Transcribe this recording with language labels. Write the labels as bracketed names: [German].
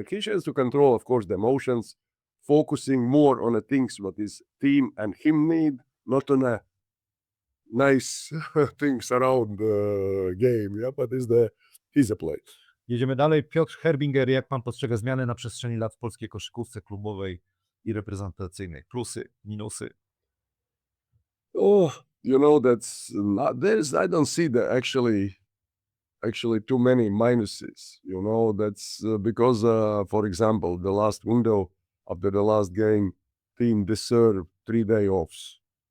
[English] He has to control, of course, the emotions, focusing more on the things what his team and him need, not on the nice things around the game. Yeah, but he's a player. [Polish] Jedziemy dalej. Piotr Herbinger, jak pan postrzega zmiany na przestrzeni lat w polskiej koszykówce klubowej i reprezentacyjnej? Plusy, minusy? [English] Oh, that's not, I don't see actually too many minuses. That's because, for example, the last window after the last game, team deserved 3-day offs.